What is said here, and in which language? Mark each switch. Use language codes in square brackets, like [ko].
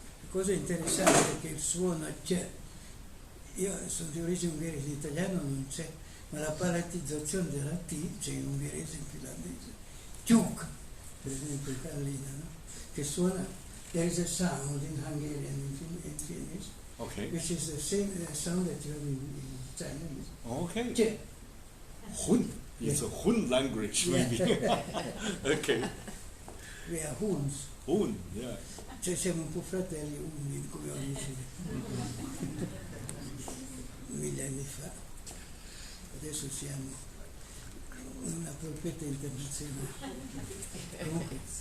[it] Cosa interessante è che il suono c'è. Io sono di origine ungherese, in italiano non c'è, ma la palatizzazione della T c'è in ungherese e in finlandese. Tjuk, per esempio in Carlina, no? Che suona, [en] there is a sound in Hungarian and in Finnish, Okay. which is the same sound that you have in Chinese. Okay. [it] C'è. [en] Hun. It's a Hun language, maybe. Okay. We are Huns. Hun, yeah. [it] Cioè siamo un po' fratelli uni, come ho detto 1000 anni fa. Adesso siamo una polpetta internazionale. Comunque,